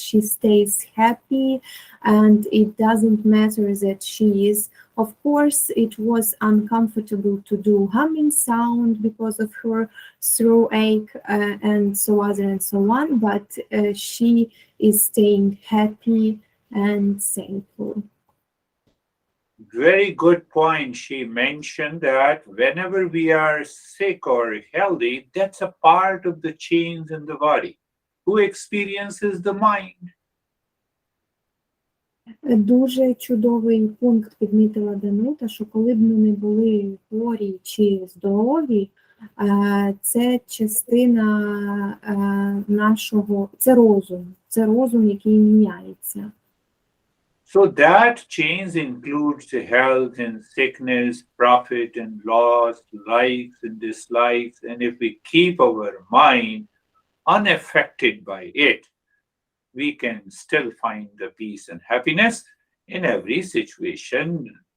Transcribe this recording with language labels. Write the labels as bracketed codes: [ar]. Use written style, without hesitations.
[en] She stays happy, and it doesn't matter that she is, of course it was uncomfortable to do humming sound because of her throat ache and so on, but she is staying happy and thankful. Very good point. She mentioned that whenever we are sick or healthy, that's a part of the change in the body. Who experiences the mind? [uk] Дуже чудовий пункт підмітила Данута, що коли б ми не були хворі чи здорові, це частина нашого, це розум, який міняється. [en] So that change includes the health and sickness, profit and loss, likes and dislikes. And if we keep our mind unaffected by it, we can still find the peace and happiness in every situation.